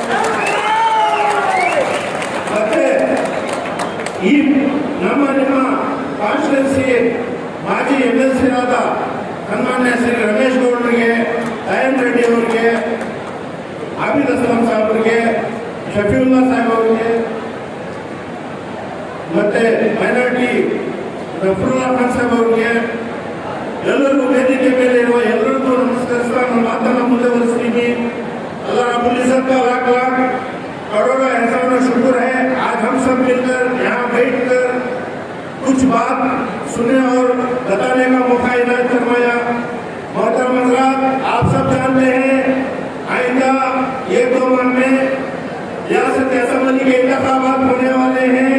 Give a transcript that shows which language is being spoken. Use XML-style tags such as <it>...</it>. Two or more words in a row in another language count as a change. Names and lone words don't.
<kn>ಮತ್ತೆ ಈ ನಿಮ್ಮ ಕಾನ್ಸ್ಟಿಟ್ಯೂನ್ಸಿ ಮಾಜಿ MLC ಆದ ಸನ್ಮಾನ್ಯ ಶ್ರೀ ರಮೇಶ್ ಗೌಡರಿಗೆ, ದಯಾನ್ ರೆಡ್ಡಿ ಅವರಿಗೆ, ಆಬಿದ್ ಅಸ್ಲಂ ಸಾಹೇಬರಿಗೆ, ಶಫೀವುಲ್ಲಾ ಸಾಹೇಬ್ ಅವರಿಗೆ, ಮತ್ತೆ ಮೈನಾರಿಟಿ ಜಫರುಲ್ಲಾ ಖಾನ್ ಸಾಹೇಬ್ ಅವರಿಗೆ, ಎಲ್ಲರಿಗೂ ವೇದಿಕೆ ಮೇಲೆ ಇರುವ ಎಲ್ಲರಿಗೂ ನಮಸ್ಕರಿಸ್ತಾ ನನ್ನ ಮಾತನ್ನು ಮುಂದುವರಿಸ್ತೀನಿ.</kn> <ar>الله رب العزة</ar> <hi>का लाख लाख करोड़ों एहसान और शुक्र है, आज हम सब मिलकर यहाँ बैठकर कुछ बात सुने और बताने का मौका इनायत फरमाया। मोहतरम हज़रात, आप सब जानते हैं आइंदा 1-2 माह में रियासत असेंबली के इंतखाबात होने वाले हैं।</hi>